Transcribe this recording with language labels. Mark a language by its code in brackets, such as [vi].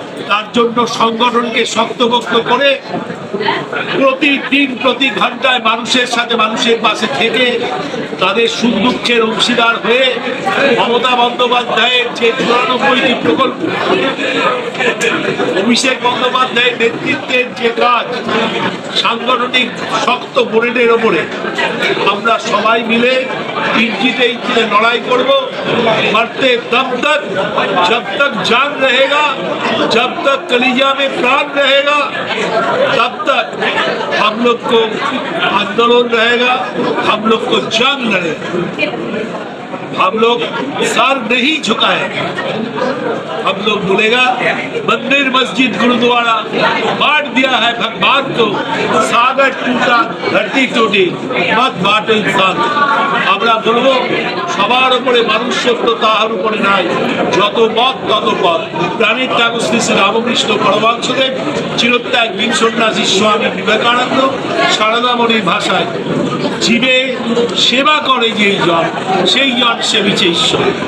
[bn] তার জন্য সংগঠনকে শক্তপোক্ত করে প্রতিদিন, প্রতি ঘন্টায় মানুষের সাথে, মানুষের পাশে থেকে তাদের সুখ দুঃখের অংশীদার হয়ে মমতা বন্দ্যোপাধ্যায়ের যে 94টি প্রকল্প, অভিষেক বন্দ্যোপাধ্যায়ের নেতৃত্বের যে কাজ, সাংগঠনিক শক্ত বোর্ডের ওপরে আমরা সবাই মিলে ইঞ্চিতে ইঞ্চিতে লড়াই করব। [hi] मरते दम तक, जब तक जान रहेगा, जब तक कलीजा में प्राण रहेगा, तब तक हम लोग को आंदोलन रहेगा, हम लोग को जंग लड़ेगा। हम लोग सर नहीं झुकाए। हम लोग बोलेगा मंदिर, मस्जिद, गुरुद्वारा बांट दिया है भगवान को, सागर टूटा, धरती टूटी, मत बांटो इंसान। [bn] আমরা বলবো সবার উপরে মানুষ সত্য, তাহার উপরে নাই। যত মত তত পথ। প্রাণীর ঠাকুর শ্রী শ্রী রামকৃষ্ণ পরমহংসদেব, চিরত্যাগ বীর সন্ন্যাসী স্বামী বিবেকানন্দ, সারদামণির ভাষায় জীবে সেবা করে যেই জন, সেই জন সেবিছে ঈশ্বর।